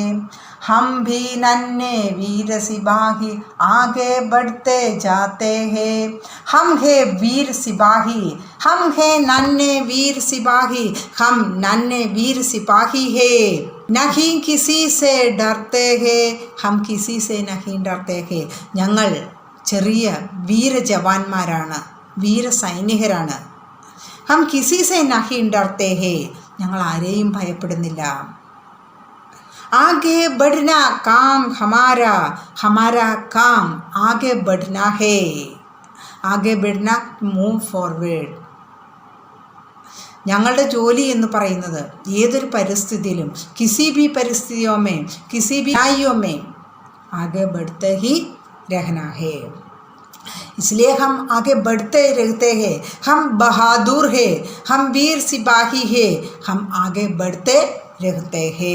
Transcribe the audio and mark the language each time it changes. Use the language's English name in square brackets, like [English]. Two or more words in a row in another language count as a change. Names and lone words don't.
[Hindi] हम भी नन्हे वीर सिपाही आगे बढ़ते जाते हैं। हम हैं वीर सिपाही, हम हैं नन्हे वीर सिपाही, हम नन्हे वीर सिपाही हैं। नहीं किसी से डरते हैं, हम किसी से नहीं डरते हैं. [Malayalam] ഞങ്ങൾ ചെറിയ വീരജവാന്മാരാണ്, വീരസൈനികരാണ്. [Hindi] हम किसी से नहीं डरते हैं, [Malayalam] ഞങ്ങൾ ആരെയും ഭയപ്പെടുന്നില്ല. [Hindi] आगे बढ़ना काम हमारा, हमारा काम आगे बढ़ना है. आगे बढ़ना [English] move forward. [Malayalam] ഞങ്ങളുടെ ജോലി എന്ന് പറയുന്നത് ഏതൊരു പരിസ്ഥിതിയിലും [Hindi] किसी भी परिस्थितियों में, किसी भी आयों में आगे बढ़ते ही रहना है. इसलिए हम आगे बढ़ते रहते हैं. हम बहादुर हैं, हम वीर सिपाही हैं, हम आगे बढ़ते रहते हैं.